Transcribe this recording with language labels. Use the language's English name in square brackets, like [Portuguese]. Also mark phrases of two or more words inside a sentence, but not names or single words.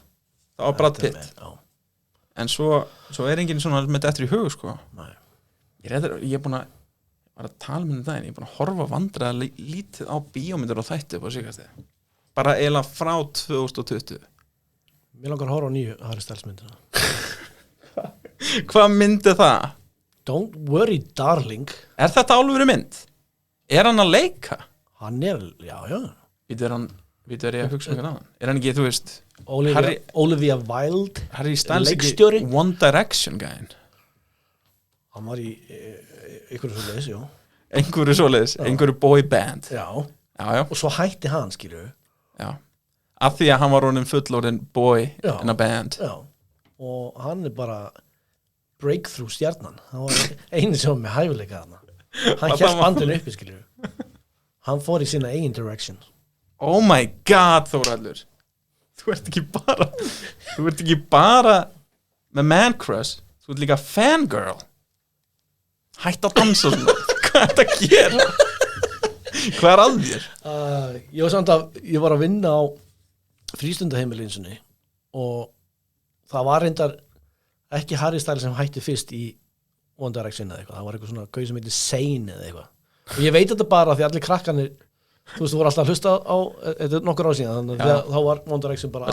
[Icelandic] Það var Brad Pitt En svo er enginn svona með þetta eftir í hug, sko Nei. Ég er búin að var að tala með daginn, ég er búin að horfa vandræða lítið á bíómyndir og þætti upp á síkastið bara eiginlega frá 2020 Mér langar að horfa á nýju Harry Styles myndina Hvað myndi það? [English] Don't worry darling [Icelandic] Er þetta alvöru mynd? Er hann að leika? Hann er, já Vítu er ég að hugsa um hann Er hann ekki, þú veist Olivia Wilde Harry Styles leikstjóri? Ekki One Direction gæinn Hann var í einhverju svoleiðis, já Einhverju svoleiðis, einhverju [English] boy band [Icelandic] Já já, og svo hætti hann, skilur já af því að hann var honum fullorðin boy Já. [English] in a band [Icelandic] já, og hann bara breakthrough stjarnan, hann var einu sem var með hæfileika þarna, hann hélt bandinu uppi, skilur hann fór í sína eigin direction. [English] oh my god [Icelandic] Þórhallur þú ert ekki bara með man crush, þú ert líka fangirl hætt að dansa svona hvað er þetta að gera hvað er að þér? Ég var að vinna á frístundaheimilinsunni og það var reyndar ekki Harry Styles sem hætti fyrst í One Direction eða eitthvað, það var eitthvað svona gauð sem heitir Zayn eða eitthvað og ég veit þetta bara því allir krakkanir þú veist, þú voru alltaf að hlusta á þetta er nokkur ár síðan, þannig að þá var One Direction bara